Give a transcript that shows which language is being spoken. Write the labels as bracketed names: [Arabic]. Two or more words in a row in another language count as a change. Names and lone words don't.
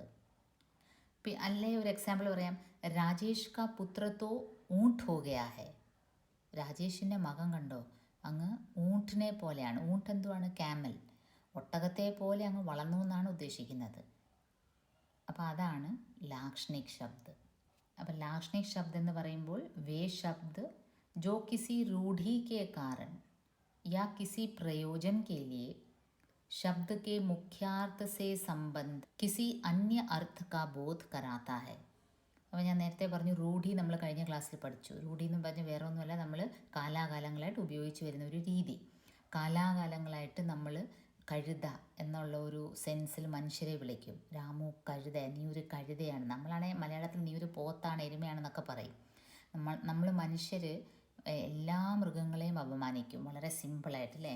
[Malayalam] അല്ലേ ഒരു എക്സാമ്പിൾ പറയാം, [Hindi] राजेश का पुत्र तो ऊंट हो गया है. [Malayalam] രാജേഷിൻ്റെ മകൻ കണ്ടോ, അങ്ങ് ഊണ്ടിനെ പോലെയാണ്. ഊണ്ട് എന്തുവാണ്? ക്യാമൽ, ഒട്ടകത്തെ പോലെ അങ്ങ് വളർന്നു എന്നാണ് ഉദ്ദേശിക്കുന്നത്. അപ്പോൾ അതാണ് [Hindi] लाक्षणिक शब्द. അപ്പം लाक्षणिक शब्द [Malayalam] എന്ന് പറയുമ്പോൾ [Hindi] वे शब्द जो किसी रूढ़ी के कारण या किसी प्रयोजन के लिए शब्द के मुख्यार्थ से संबंध किसी अन्य अर्थ का बोध कराता है. [Malayalam] അപ്പോൾ ഞാൻ നേരത്തെ പറഞ്ഞു റൂഢി നമ്മൾ കഴിഞ്ഞ ക്ലാസ്സിൽ പഠിച്ചു. റൂഢി എന്ന് പറഞ്ഞാൽ വേറെ ഒന്നുമല്ല, നമ്മൾ കാലാകാലങ്ങളായിട്ട് ഉപയോഗിച്ച് വരുന്ന ഒരു രീതി. കാലാകാലങ്ങളായിട്ട് നമ്മൾ കഴുത എന്നുള്ള ഒരു സെൻസിൽ മനുഷ്യരെ വിളിക്കും. രാമു കഴുത, നീ ഒരു കഴുതയാണ്. നമ്മളാണെങ്കിൽ മലയാളത്തിൽ നീ ഒരു പോത്താണ്, എരുമയാണെന്നൊക്കെ പറയും. നമ്മൾ മനുഷ്യർ എല്ലാ മൃഗങ്ങളെയും അപമാനിക്കും, വളരെ സിമ്പിളായിട്ട് അല്ലേ.